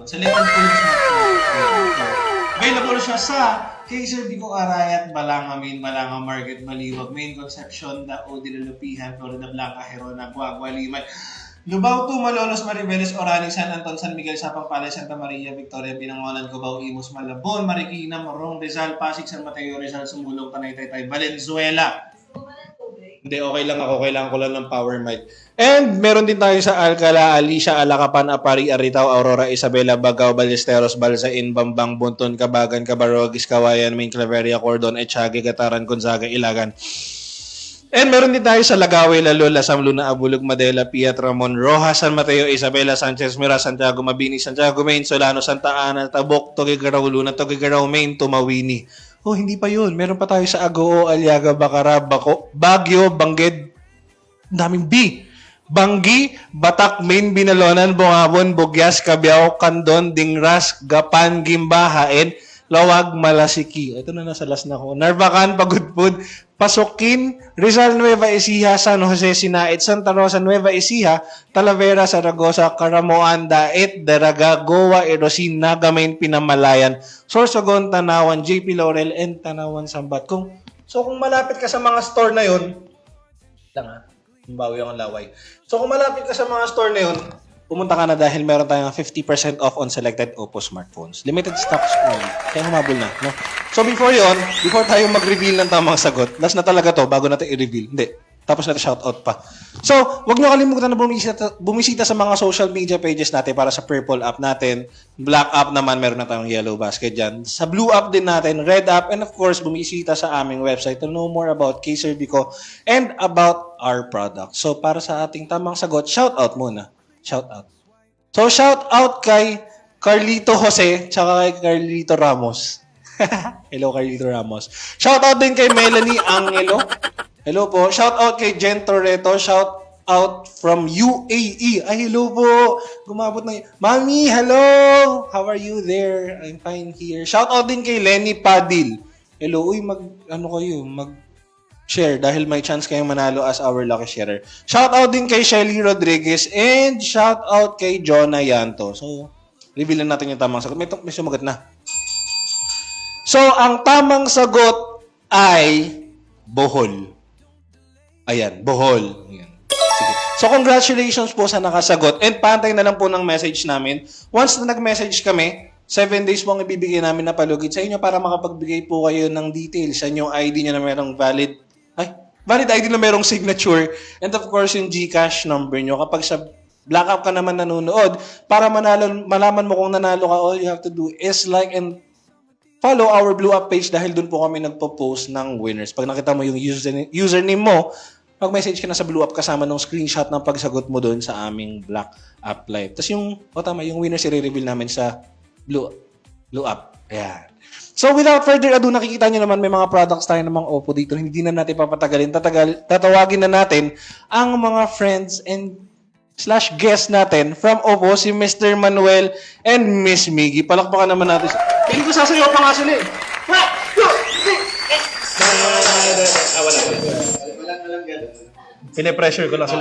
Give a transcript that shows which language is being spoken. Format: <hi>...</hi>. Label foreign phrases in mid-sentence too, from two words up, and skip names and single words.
<tl>Selected po yung smartphone. Available siya sa KServico Arayat, Balanga Main, Balanga Market, Maliwag, Main Concepcion, Dao, Dilalupihan, Florida Blanca, Herona, Guagua, Limay, Lubao 2, Malolos, Maribeles, Orani, San Anton, San Miguel, Sapang Palay, Santa Maria, Victoria, Binangonan, Cubao, Imus, Malabon, Marikina, Morong, Rizal, Pasig, San Mateo, Rizal, Sumulong, Tanay, Taytay, Valenzuela. Hindi, okay lang ako. Kailangan ko lang ng power mic. And meron din tayo sa Alcala, Alicia, Alacapan, Apari, Aritaw, Aurora, Isabela, Bagao, Ballesteros, Balsain, Bambang, Bunton, Cabagan, Cabarogis, Kawayan, Main Claveria, Cordon, Echagi, Gataran, Gonzaga, Ilagan. And meron din tayo sa Lagawe, Lalola, Samluna, Abulog, Madela, Piat, Ramon, Rojas, San Mateo, Isabela, Sanchez, Mira, Santiago, Mabini, Santiago, Main, Solano, Santa Ana, Tabok, Tugigaraw, Luna, Tugigaraw, Main, Tumawini. Oh, hindi pa yun. Meron pa tayo sa Agoo, Aliaga, Bacara, Bako, Baguio, Bangged. Ang daming B. Banggi, Batak, Main, Binalonan, Bungabon, Bugyas, Cabiao, Candon, Dingras, Gapan, Gimba, Haen, Lawag, Malasiki. Ito na nasa last na ko. Narvacan, Pagudpud, Pasukin, Rizal, Nueva Ecija, San Jose, Sinaid, Santa Rosa, Nueva Ecija, Talavera, Saragosa, Caramoan, Daet, Daraga, Goa, Erosin, Nagamain, Pinamalayan, Sorsogon, Tanawan, JP Laurel, and Tanawan, Sambat. So kung malapit ka sa mga store na yun, bawi ang laway. So kung malapit ka sa mga store na yun, pumunta ka na dahil meron tayong</tl> <en>50% off on selected Oppo smartphones. Limited stocks only.</en> <tl>Kaya humabol na. No? So before tayo mag-reveal ng tamang sagot, last na talaga to bago natin i-reveal. Hindi. Tapos natin shoutout pa. So, huwag nyo kalimutan na bumisita sa mga</tl> <en>social media pages</en> <tl>natin para sa</tl> <en>purple app</en> <tl>natin.</tl> <en>Black app</en> <tl>naman, meron na tayong</tl> <en>yellow basket</en> <tl>dyan. Sa</tl> <en>blue app</en> <tl>din natin,</tl> <en>red app, and of course,</en> <tl>bumisita sa aming website</tl> <en>to know more about Kaiser Bico and about our product.</en> <tl>So, para sa ating tamang sagot, shoutout muna. Shoutout. So, shoutout kay Carlito Jose tsaka kay Carlito Ramos. Hello, Carlito Ramos. Shoutout din kay Melanie Angelo. Hello po. Shoutout kay Jen Torreto.</tl> <en>Shoutout from UAE.</en> <tl>Ay, hello po. Gumabot na. Mami,</tl> <en>hello. How are you there? I'm fine here.</en> <tl>Shoutout din kay Lenny Padil. Hello. Uy, mag-share dahil may chance kayong manalo</tl> <en>as our lucky sharer.</en> <tl>Shoutout din kay Shelly Rodriguez and shoutout kay Jonah Yanto. So, reveal na natin yung tamang sagot. May sumagot na. So, ang tamang sagot ay Bohol. Ayan, Bohol. Ayan. Sige. So, congratulations po sa nakasagot. And pantay na lang po ng message namin. Once na nag-message kami, 7 days po ang ibibigay namin na palugit sa inyo para makapagbigay po kayo ng details sa inyong ID nyo na merong</tl> <en>valid ID</en> <tl>na merong signature.</tl> <en>And of course,</en> <tl>yung GCash number nyo. Kapag sa</tl> <en>Black App</en> <tl>ka naman nanonood, para malaman mo kung nanalo ka,</tl> <en>all you have to do is like and follow our Blue App page</en> <tl>dahil dun po kami nagpo-post ng winners. Pag nakita mo yung username mo, mag-message ka na sa</tl> <en>Blue App</en> <tl>kasama ng screenshot ng pagsagot mo doon sa aming</tl> <en>Black App Live.</en> <tl>Tapos yung winners i-reveal namin sa</tl> <en>Blue App.</en> <tl>Ayan.</tl> <en>So without further ado,</en> <tl>nakikita nyo naman may mga products tayo ng mga Oppo dito. Hindi na natin papatagalin. Tatawagin na natin ang mga</tl> <en>friends and / guest</en> <tl>natin from Oppo, si Mr. Manuel and Miss Miggy. Palakpakan naman natin. Hindi ko sasayaw pa nga sila eh. Pine-pressure ko lang sila.</tl>